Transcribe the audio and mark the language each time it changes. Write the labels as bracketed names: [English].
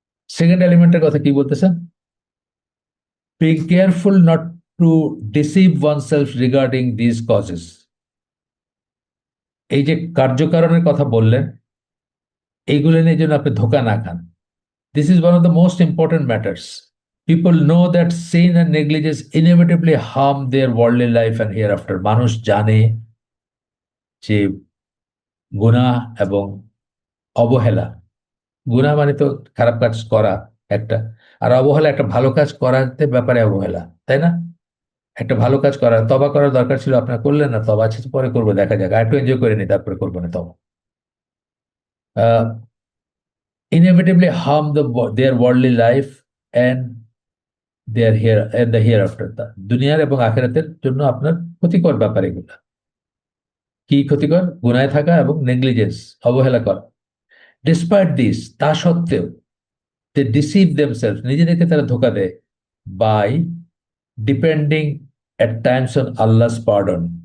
[Bangla] Second এলিমেন্টের কথা কি বলতেছেন? [English] Be careful not to deceive oneself regarding this causes. [Bangla] এই যে কার্যকারণের কথা বললেন, এইগুলো নিয়ে যেন আপনি ধোকা না খান। [English] This is one of the most important matters. People know that sin and negligence inevitably harm their worldly life and hereafter। [Bangla] মানুষ জানে যে গুনাহ এবং অবহেলা, গুনাহ মানে তো খারাপ কাজ করা একটা, আর অবহেলা একটা ভালো কাজ করাতে ব্যাপারে অবহেলা, তাই না? একটা ভালো কাজ করা, তবা করার দরকার ছিল, আপনার করলেন না, তবা আছে পরে করবো, দেখা যাক, আর একটু এনজয় করে নি, তারপরে করবো না তবা। [English] Inevitably harm their worldly life and their here and the hereafter। [Bangla] দুনিয়ার এবং আখেরাতের জন্য আপনার ক্ষতিকর ব্যাপার এগুলো। কি ক্ষতিকর? গুনায় থাকা এবং [English] negligence, [Bangla] অবহেলা করা। [English] despite this, [Bangla] তা সত্ত্বেও, [English] they deceive themselves, [Bangla] নিজেদেরকে তারা ধোকা দেয়, [English] By depending at times on Allah's pardon.